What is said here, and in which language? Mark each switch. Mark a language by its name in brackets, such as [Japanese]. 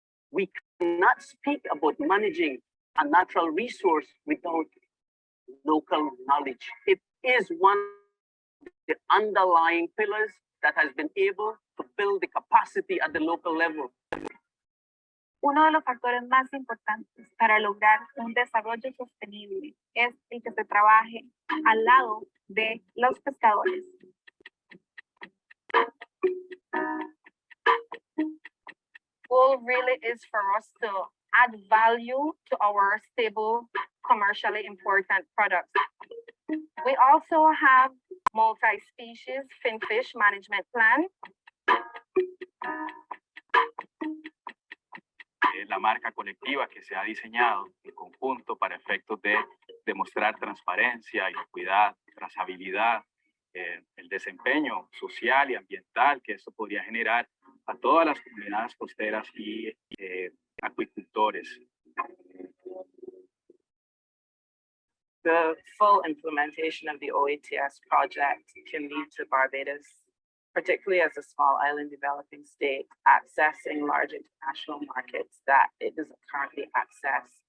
[English] We cannot speak about managing a natural resource without local knowledge. It is one of the underlying pillars that has been able to build the capacity at the local level. [Spanish] Uno de los factores más importantes para lograr un desarrollo sostenible es el que se trabaje al lado de los pescadores. [English] Goal really is for us to add value to our stable, commercially important products. We also have multi-species finfish management plan. [Spanish] La marca colectiva que se ha diseñado en conjunto para efectos de demostrar transparencia, inocuidad, trazabilidad, el desempeño social y ambiental que esto podría generar a todas las comunidades costeras y acuicultores. [English] The full implementation of the OETS project can lead to Barbados, particularly as a small island developing state, accessing large international markets that it doesn't currently access.